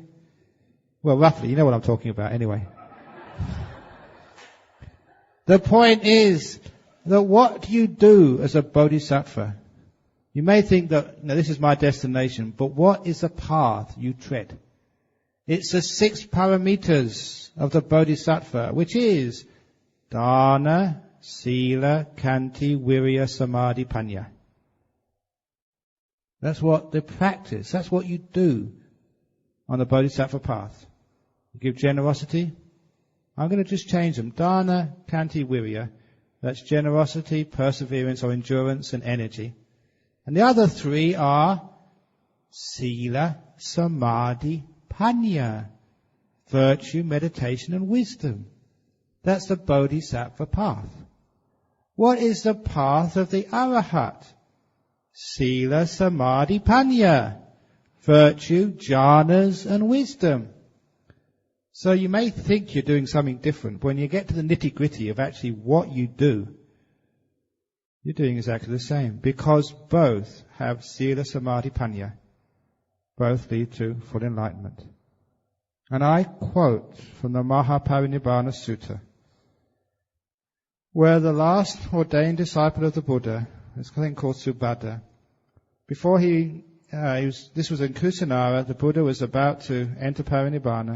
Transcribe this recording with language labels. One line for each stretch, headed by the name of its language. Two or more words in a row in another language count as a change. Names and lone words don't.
English: Well, roughly, you know what I'm talking about anyway. The point is that what you do as a bodhisattva, you may think that, this is my destination, but what is the path you tread? It's the 6 parameters of the bodhisattva, which is
Pali: dana, sila, kanti, virya, samadhi, panya.
English: That's what the practice, that's what you do on the bodhisattva path. You give generosity. I'm going to just change them.
Pali: Dana, kanti, virya.
English: That's generosity, perseverance or endurance and energy. And the other 3 are
Pali: sila, samadhi, panya.
English: Virtue, meditation and wisdom. That's the bodhisattva path. What is the path of the arahat?
Pali: Sila, samadhi, panya.
English: Virtue, jhanas and wisdom. So you may think you're doing something different. When you get to the nitty-gritty of actually what you do, you're doing exactly the same. Because both have
Pali: sila, samadhi, panya.
English: Both lead to full enlightenment. And I quote from the Mahaparinibbana Sutta, where the last ordained disciple of the Buddha, there's something called Subhadda, before this was in Kusinara, the Buddha was about to enter Parinibbana.